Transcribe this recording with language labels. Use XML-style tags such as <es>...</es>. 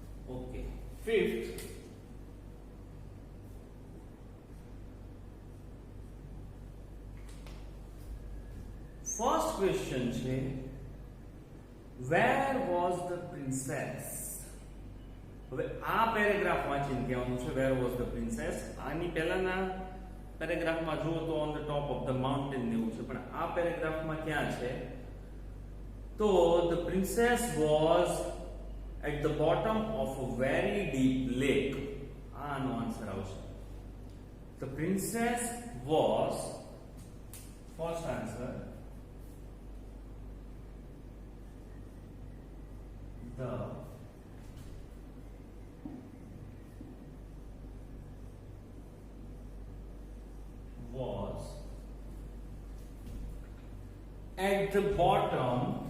<en>Okay. Fifth. First question છે, where was the princess?</en> <gu>હવે આ પેરેગ્રાફ વાંચીને કહેવાનું છે</gu> <en>where was the princess.</en> <gu>આની પહેલાના પેરેગ્રાફમાં જુઓ તો</gu> <en>on the top of the mountain</en> <gu>જેવું છે, પણ આ પેરેગ્રાફમાં ક્યાં છે?</gu> <en>તો the princess was at the bottom of a very deep lake. No answer</en> <gu>આવશે.</gu> <en>The princess was, first answer, the was at the bottom</en>